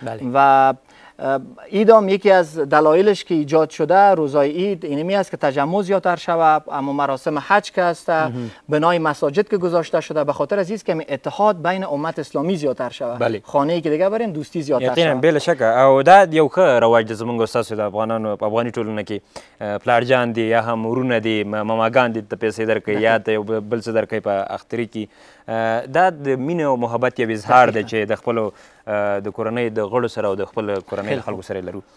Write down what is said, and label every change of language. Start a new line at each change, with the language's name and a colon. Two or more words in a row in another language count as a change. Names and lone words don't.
Persian: و ایدام یکی از دلایلش که ایجاد شده روزای عید اینمی است که تجمع زیادتر شود، اما مراسم حج که است، بنای مساجد که گذاشته شده، به خاطر از که اتحاد بین امت اسلامی زیادتر شود. خانه‌ای که دیگه بریم دوستی زیادتر شود.
Pashto: یقینا بلا شک او دا یو ښه رواج د زمونږ استاسو د افغانانو په افغاني ټولنه کې پلارجان دي یا هم ورونه دي، ماماګان دي ته پیسې درکوي یا ته یو بل څه درکوي په اختري کې. دا د مینې او محبت یو اظهار دی چې د خپلو د کورنۍ د غړو سره او د خپل کورنۍ له خلکو سره یې لرو.